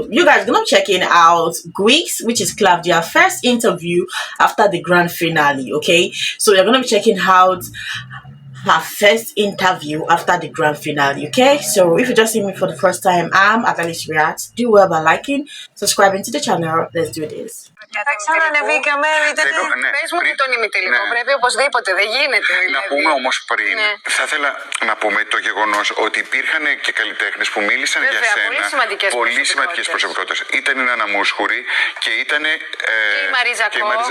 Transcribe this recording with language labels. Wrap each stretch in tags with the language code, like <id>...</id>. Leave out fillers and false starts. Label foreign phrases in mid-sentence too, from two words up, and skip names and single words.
<en>You guys are gonna be checking out Greeks, which is Claudia's first interview after the grand finale. Okay, so you're gonna be checking out her first interview after the grand finale. Okay, so if you just see me for the first time, I'm Athalis React. Do well by liking, subscribing to the channel. Let's do this.</en> <el>Θα ξανανεβήκαμε, πες μου τον ημιτελικό, πρέπει οπωσδήποτε, δεν γίνεται. Να πούμε όμως πριν, θα ήθελα να πούμε το γεγονός ότι υπήρχαν και καλλιτέχνες που μίλησαν για σένα, πολύ σημαντικές προσωπικότητες. Ήταν η Νάνα Μούσχουρη και ήταν και η Μαρίζα</el>